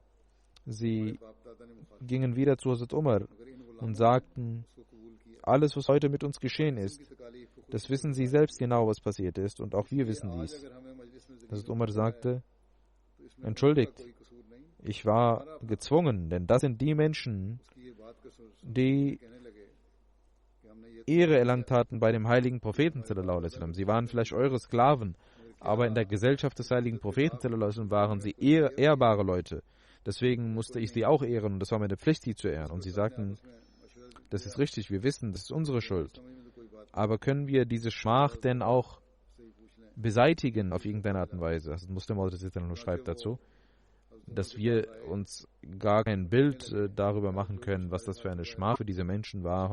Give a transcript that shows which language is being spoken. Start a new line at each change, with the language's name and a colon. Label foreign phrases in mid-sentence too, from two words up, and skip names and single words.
German: Sie gingen wieder zu Hazrat Umar und sagten, alles, was heute mit uns geschehen ist, das wissen Sie selbst genau, was passiert ist, und auch wir wissen dies. Hazrat Umar sagte, entschuldigt, ich war gezwungen, denn das sind die Menschen, die Ehre erlangt hatten bei dem heiligen Propheten
Arabic: صلى الله عليه وسلم.
German: Sie waren vielleicht eure Sklaven, aber in der Gesellschaft des heiligen Propheten
Arabic: صلى الله عليه وسلم
German: waren sie ehrbare Leute. Deswegen musste ich sie auch ehren und das war meine Pflicht, sie zu ehren. Und sie sagten, das ist richtig, wir wissen, das ist unsere Schuld. Aber können wir diese Schmach denn auch beseitigen auf irgendeine Art und Weise? Also Muslim nur schreibt dazu, dass wir uns gar kein Bild darüber machen können, was das für eine Schmach für diese Menschen war.